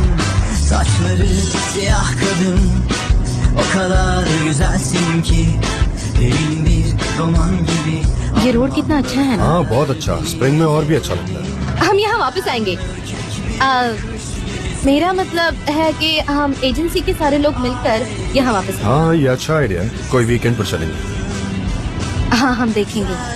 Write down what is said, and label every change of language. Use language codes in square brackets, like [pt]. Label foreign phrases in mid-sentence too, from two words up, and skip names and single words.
[tr] Saçları siyah kadın, o kadar güzelsin ki derin bir roman gibi. [hi] ये रोड कितना अच्छा है ना। हाँ बहुत अच्छा। स्प्रिंग में और भी अच्छा लगता है। हम यहाँ वापस आएंगे। मेरा मतलब है कि हम एजेंसी के सारे लोग मिलकर यहाँ वापस आएंगे। हाँ ये अच्छा आइडिया है। कोई वीकेंड पर चलेंगे। हाँ हम देखेंगे।